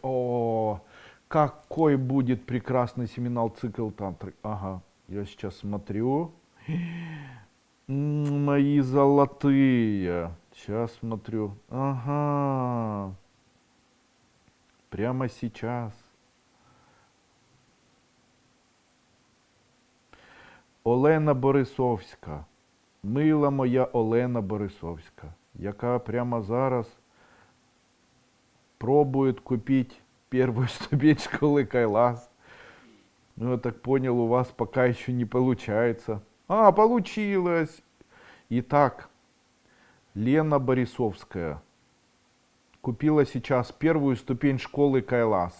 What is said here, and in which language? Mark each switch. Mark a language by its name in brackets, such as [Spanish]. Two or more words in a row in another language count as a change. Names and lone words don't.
[Russian] О, какой будет прекрасный семинар цикл тантры. Ага, я сейчас смотрю. Мои золотые. Сейчас смотрю. Ага. Прямо сейчас. [Ukrainian] Олена Борисовська, мила моя Олена Борисовська, яка прямо зараз пробує купити [Russian] первую ступень школы [Ukrainian] Кайлас. [Russian] Ну, я так понял, у вас пока еще не получается. А, получилось! Итак, Лена Борисовская купила сейчас первую ступень школы Кайлас.